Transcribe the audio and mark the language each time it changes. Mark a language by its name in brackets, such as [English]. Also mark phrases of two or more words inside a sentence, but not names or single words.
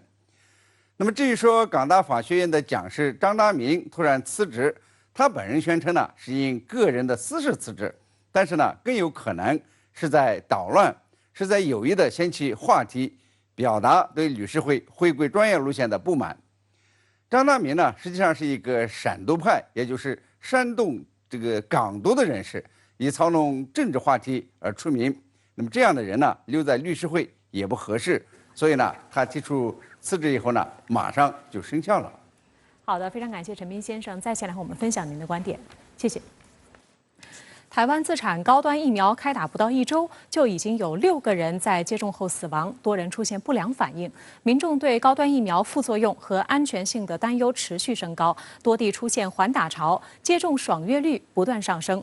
[Chinese] 那麼至於說港大法學院的講師張達明突然辭職，他本人宣稱呢是因個人的私事辭職，但是呢更有可能是在搗亂，是在有意的掀起話題，表達對律師會回歸專業路線的不滿。張達明呢，實際上是一個煽獨派，也就是煽動這個港獨的人士，以操弄政治話題而出名。那麼這樣的人呢，留在律師會也不合適，所以呢，他提出辭職以後呢，馬上就生效了。好的，非常感谢陈斌先生在线来和我们分享您的观点，谢谢。台湾自产高端疫苗开打不到1周，就已经有6个人在接种后死亡，多人出现不良反应。民众对高端疫苗副作用和安全性的担忧持续升高，多地出现缓打潮，接种爽约率不断上升。